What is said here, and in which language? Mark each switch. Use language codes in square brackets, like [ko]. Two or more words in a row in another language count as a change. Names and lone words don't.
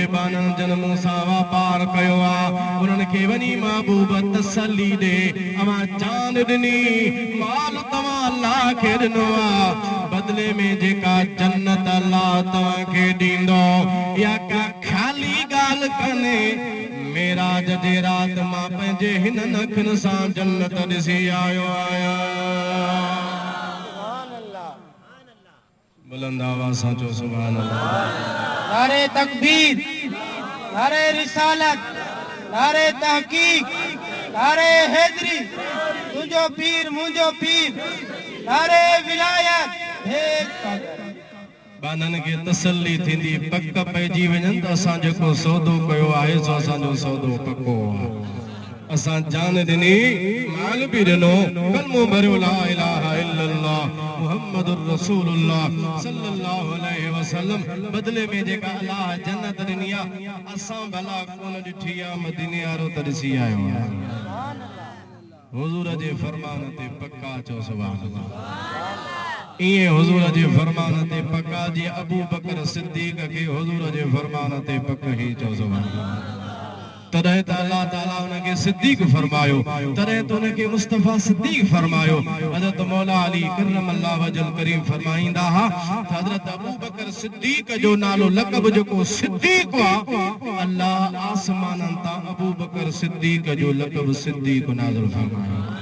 [sd] बानन जन्म सां वापार कयो आ उन्हनि खे वञी महबूब तसल्ली ॾे अमां जान ॾिनी माल तव्हां अल्लाह खे ॾिनो आ बदले में जेका जन्नत अल्लाह तव्हांखे ॾींदो या का ख़ाली ॻाल्हि कान्हे मेराज जे रात मां पंहिंजे हिननि अखियुनि सां जन्नत ॾिसी आयो आहियां बुलंद आवाज़ सां चओ [ar] سبحان الله [ur] نعرہ تکبیر نعرہ رسالت نعرہ تحقیق نعرہ حیدری تجھو پیر مجھو پیر نعرہ ولایت [sd] बानन के तसल्ली थींदी पक पइजी वञनि त असां जेको सौदो कयो आहे सो असांजो सौदो पको आहे असां जान ॾिनी माल बि ॾिनो कलमो भरियो [ar] لا إله إلا الله محمد رسول الله صلى الله عليه وسلم [sd] बदले में जेका अल्लाह जन्नत ॾिनी आहे असां भला कोन ॾिठी आहे मदीने वारो त ॾिसी आयो आहे हुजूर जे फरमान ते पक्का चओ [ar] سبحان الله [sd] इए हुजूर जे फरमान ते पक्का जी अबू बकर सिद्दीक के हुजूर जे फरमान ते पक ही चओ [ar] سبحان الله [sd] तॾहिं त अल्लाह ताला उनखे सिद्दीक फरमायो तॾहिं त उनखे मुस्तफा सिद्दीक फरमायो हज़रत मौला अली [ar] كرم الله وجهه الكريم [sd] फरमाईंदा हा हज़रत अबू बकर सिद्दीक जो नालो लक़ब जेको सिद्दीक आहे अल्लाह आसमानन तां अबू बकर सिद्दीक जो लक़ब सिद्दीक नाज़िल फरमायो